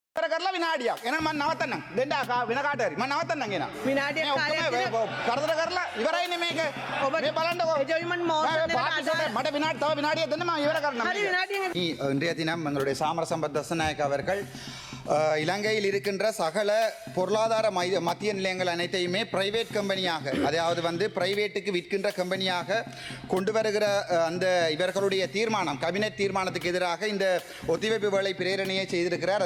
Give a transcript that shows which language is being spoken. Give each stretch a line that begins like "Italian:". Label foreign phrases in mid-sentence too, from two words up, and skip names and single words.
Sinhala: කරලා විනාඩියක්. එහෙනම් මම නවත්තන්නම්. දෙන්න වෙන කාට හරි. මම නවත්තන්නම් එනවා. විනාඩියක් කාලයක් කරදර කරලා ඉවරයිනේ මේක. මේ බලන්නකෝ.
English: adjournment motion
Sinhala: මට විනාඩි තව විනාඩියක් දෙන්න මම ඉවර කරන්නම්. හරි විනාඩියක්.
Tamil: இன்றைய தினம் எங்களுடைய சாமர சம்பத் தசநாயக் அவர்கள் இலங்கையில் இருக்கின்ற சகல பொருளாதார மத்திய நிலையங்கள் அனைத்தையுமே
English: private companyயாக,
Tamil: அதாவது வந்து பிரைவேட்டுக்கு விற்கின்ற கம்பெனியாக கொண்டு வருகிற அந்த இவர்களுடைய தீர்மானம், கேபினெட் தீர்மானத்துக்கு எதிராக இந்த ஒத்திவைப்பு வேலை பிரேரணையை செய்திருக்கிறார்.